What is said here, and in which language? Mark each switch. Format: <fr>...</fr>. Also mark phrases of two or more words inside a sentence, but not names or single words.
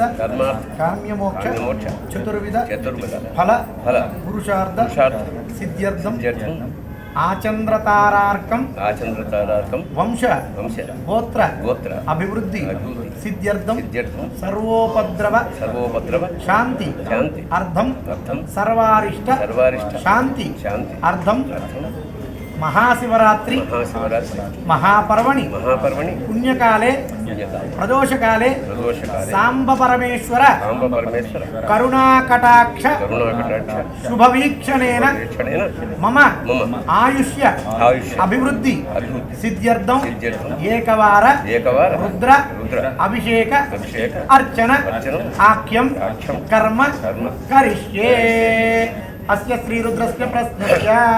<sa>కామ్యమోక్ష చతుర్విధ ఫల పురుషార్థ సిద్ధ్యర్థం ఆచంద్రతారార్కం వంశ గోత్ర అభివృద్ధి సిద్ధ్యర్థం సర్వోపద్రవ శాంతి అర్థం సర్వారిష్ట శాంతి అర్థం महाशिवरात्रि महापर्वणि पुण्यकाले प्रदोषकाले सांब परमेश्वर करुणाकटाक्ष शुभवीक्षणेन मम आयुष्य अभिवृद्धि सिद्ध्यर्थं एकवार रुद्र अभिषेक अर्चन आख्यं कर्म करिष्ये अस्य श्रीरुद्रस्य प्रश्नस्य</sa>